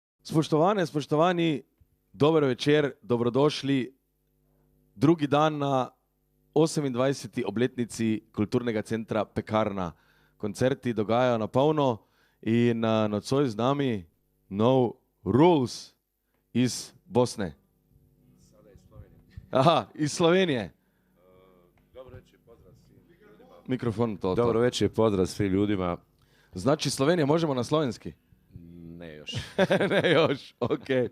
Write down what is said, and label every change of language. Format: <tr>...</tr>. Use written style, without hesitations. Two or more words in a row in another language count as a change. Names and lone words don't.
<sl>Spoštovane, spoštovani, dober večer, dobrodošli. Drugi dan na 28. obletnici Kulturnega centra Pekarna. Koncerti dogajajo na polno in nocoj z nami No Rules iz Bosne. Aha, iz Slovenije.</sl> <bs>Dobro večer, pozdrav svim ljudima. Mikrofon to. Dobro večer, pozdrav svim ljudima. Znači Slovenija, možemo na slovenski? Ne još. Ne još, ok.</bs>